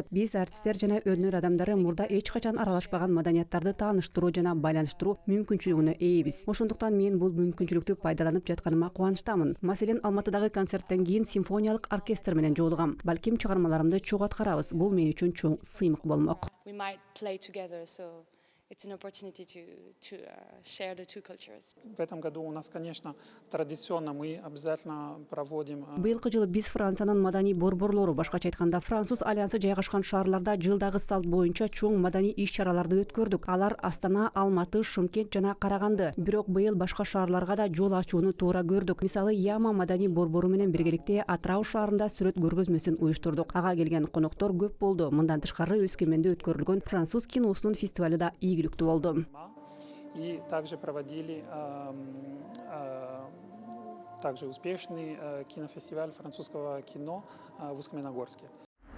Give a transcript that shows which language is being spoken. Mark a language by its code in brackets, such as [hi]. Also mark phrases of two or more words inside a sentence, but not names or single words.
[ky] Биз артисттер жана өнөр адамдары мурда эч качан аралашпаган маданияттарды тааныштыруу жана байланыштыруу мүмкүнчүлүгүнө ээбиз. Ошондуктан мен бул мүмкүнчүлүктү пайдаланып жатканыма кубанычтамын. Маселен, Алматыдагы концерттен кийин симфониялык оркестр менен жолугам. Балким чыгармаларымды чогуу аткарабыз. Бул мен үчүн чоң сыймык болмок. [en] It's an opportunity to share the two cultures. [ru] В этом году у нас, конечно, традиционно мы обязательно проводим. [ky] Быйылкы жылы биз Франциянын маданий борборлору, башкача айтканда Француз альянсы жайгашкан шаарларда жылдагы салт боюнча чоң маданий иш-чараларды өткөрдүк. Алар Астана, Алматы, Шымкент жана Караганды. Бирок быйыл башка шаарларга да жол ачууну туура көрдүк. Мисалы, Яма маданий борбору менен биргеликте Атырау шаарында сүрөт көргөзмөсүн уюштурдук. Ага келген коноктор көп болду. Мындан тышкары Өскөмөндө өткөрүлгөн француз киносунун фестивали да ийгиликтүү болду. [ru] И также проводили также успешный кинофестиваль французского кино в Усть-Каменогорске.